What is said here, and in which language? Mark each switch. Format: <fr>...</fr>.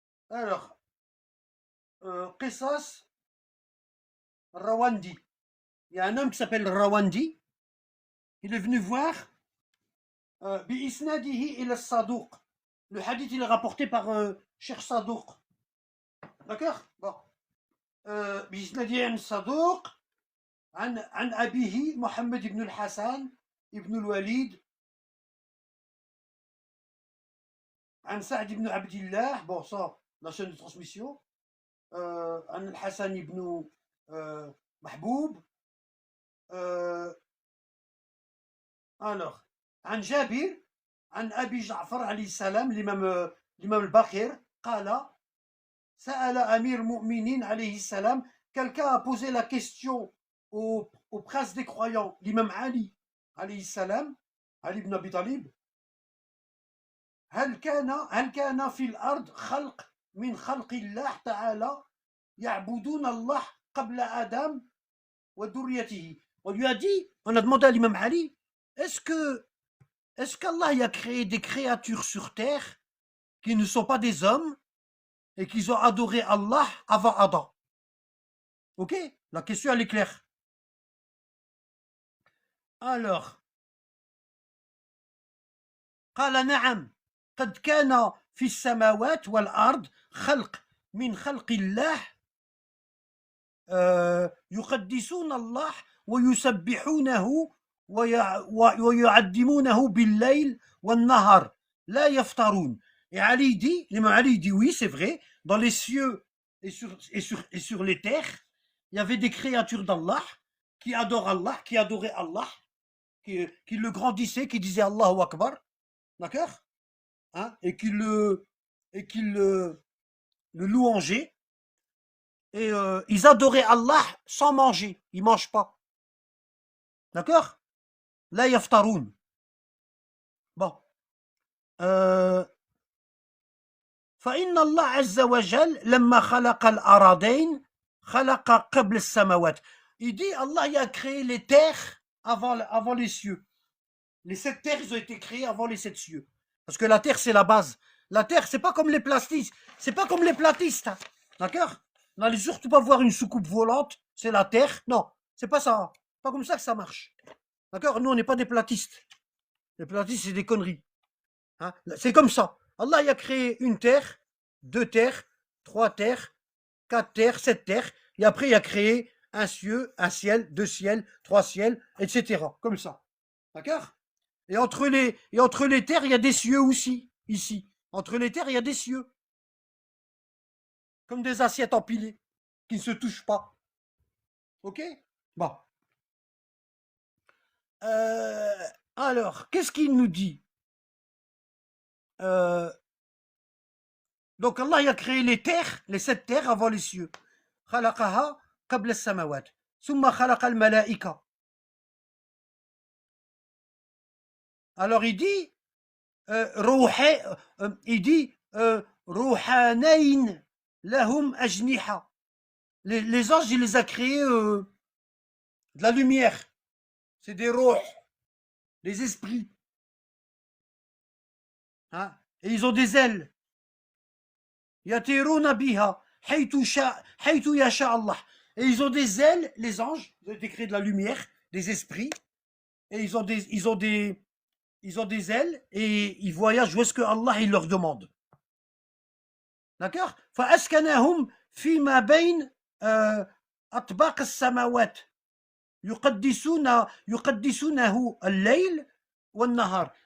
<fr>Alors, Qisas Rawandi. Il y a un homme qui s'appelle Rawandi. Il est venu voir Bi-isnadihi ila Saduq. Le hadith, il est rapporté par Cheikh Saduq. D'accord? Bon.</fr> <ar>بإسناد عن الصدوق عن أبيه محمد بن الحسن ابن الوليد عن سعد بن عبد الله</ar> <fr>bon ça la chaîne de transmission</fr> <ar>عن الحسن بن محبوب alors عن جابر عن أبي جعفر عليه السلام l'imam الباقر قال سأل أمير المؤمنين عليه السلام,</ar> <fr>quelqu'un a posé la question au prince des croyants,</fr> <ar>l'imam Ali عليه السلام, Ali ibn Abi Talib, هل كان في الأرض خلق من خلق الله تعالى يعبدون الله قبل آدم وذريته.</ar> <fr>On lui a dit, on a demandé à l'imam Ali, est-ce qu'Allah y a créé des créatures sur terre qui ne sont pas des hommes et qu'ils ont adoré Allah avant Adam? Ok, la question elle est claire.</fr> <ar>Alors, قال نعم قد كان في السماوات والأرض خلق من خلق الله يقدسون الله ويسبحونه ويعدمونه بالليل والنهار لا يفترون.</ar> <fr>Et Ali dit, l'imam Ali dit oui, c'est vrai, dans les cieux et sur les terres, il y avait des créatures d'Allah qui adorent Allah, qui adoraient Allah, qui le grandissaient, qui disaient Allahu Akbar, d'accord, hein, et qui le louangeaient. Et ils adoraient Allah sans manger, ils ne mangent pas. D'accord? La yaftaroun. Bon.</fr> <ar>فإن الله عز وجل لما خلق الأراضين خلق قبل السماوات.</ar> <fr>Il dit Allah il a créé les terres avant les cieux. Les 7 terres ils ont été créées avant les 7 cieux. Parce que la terre c'est la base. La terre c'est pas comme les platistes. C'est pas comme les platistes. Hein. D'accord? N'allez surtout pas voir une soucoupe volante. C'est la terre. Non, c'est pas ça. Pas comme ça que ça marche. D'accord? Nous on n'est pas des platistes. Les platistes c'est des conneries. Hein? C'est comme ça. Allah il a créé une terre, 2 terres, 3 terres, 4 terres, 7 terres, et après il a créé un ciel, 2 ciels, 3 ciels, etc. Comme ça. D'accord? Et entre les terres, il y a des cieux aussi, ici. Entre les terres, il y a des cieux. Comme des assiettes empilées, qui ne se touchent pas. Ok? Bon. Alors, qu'est-ce qu'il nous dit? Donc Allah il a créé les terres, les 7 terres avant les cieux.</fr> <ar>خلقها قبل السماوات ثم خلق الملائكة.</ar> <fr>Alors il dit</fr> <ar>روحانين لهم أجنحة.</ar> <fr>Les anges il les a créés de la lumière. C'est des روح, des esprits. Hein? Et ils ont des ailes.</fr> <ar>يطيرون بها حيث يشاء الله.</ar> <fr>Et ils ont des ailes, les anges, ils ont été créés de la lumière, des esprits, et ils ont des ailes, et ils voyagent où est-ce que Allah il leur demande. D'accord?</fr> <ar>فأسكنهم فيما بين أطباق السماوات يقدسونه الليل والنهار.</ar>